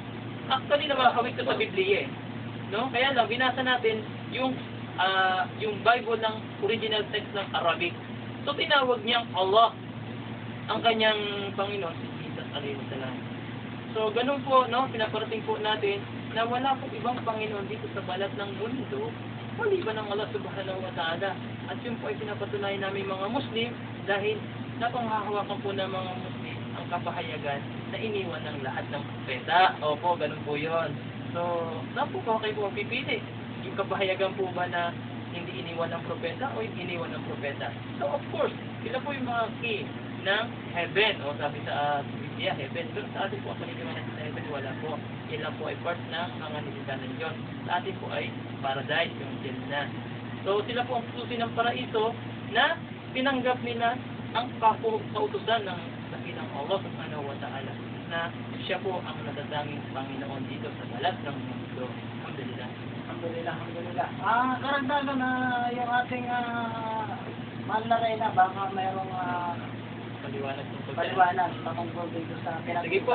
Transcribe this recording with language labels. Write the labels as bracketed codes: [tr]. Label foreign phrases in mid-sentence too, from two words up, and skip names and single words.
[tl] Actually, nakakawit ko sa Biblia no? Kaya lang, binasa natin yung Bible ng original text ng Arabic. So, tinawag niyang Allah ang kanyang Panginoon, si Jesus [ar] عليه السلام. [tl] So, ganun po, no? Pinaparating po natin na wala pong ibang Panginoon dito sa balat ng mundo, maliban ng Allah [ar] سبحانه وتعالى. [tl] At yun po ay pinapatunayan namin mga Muslim dahil napanghahawakan po ng mga Muslim ang kapahayagan na iniwan ng lahat ng propeta. Opo, ganun po yun. So, saan po kayo po pipili? yung kapahayagan po ba na hindi iniwan ng propeta o iniwan ng propeta. So [en] of course, [tl] sila po yung mga key ng heaven, o sabi sa Biblia, heaven. Pero sa atin po, ang paniniwala sa heaven, wala po. Yan lang po ay part ng mga nilita ng Diyos. Sa atin po ay paradise, yung Jannah. So sila po ang susi ng paraiso na tinanggap nila ang kautusan ng dakilang Allah [ar] سبحانه وتعالى [tl] na siya po ang natatanging Panginoon dito sa balat ng mundo. Alhamdulillah. [ar] الحمد لله، الحمد لله. [tl] Karagdagan na yung ating mahal na Reyna, baka mayroong Paliwanag tungkol dyan. paliwanag patungkol dito sa Sige po,